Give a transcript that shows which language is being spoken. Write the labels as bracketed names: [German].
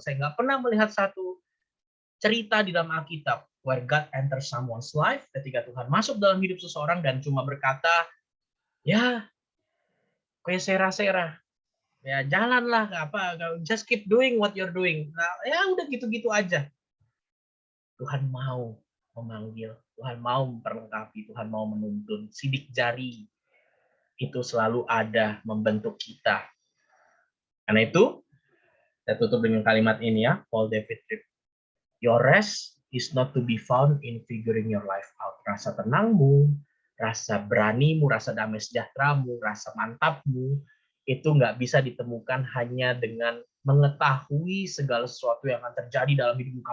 [Indonesian] Saya nggak pernah melihat satu cerita di dalam Alkitab [English] where God enters someone's life, [Indonesian] ketika Tuhan masuk dalam hidup seseorang dan cuma berkata, ya, kayak sera-sera. Ya jalanlah, apa, [English] just keep doing what you're doing. [Indonesian] Nah, ya udah gitu-gitu aja. Tuhan mau memanggil, Tuhan mau memperlengkapi, Tuhan mau menuntun. Sidik jari itu selalu ada membentuk kita. Karena itu, saya tutup dengan kalimat ini ya, Paul David Tripp. [English] Your rest is not to be found in figuring your life out. [Indonesian] Rasa tenangmu, rasa beranimu, rasa damai sejahteramu, rasa mantapmu, itu nggak bisa ditemukan hanya dengan mengetahui segala sesuatu yang akan terjadi dalam hidupmu.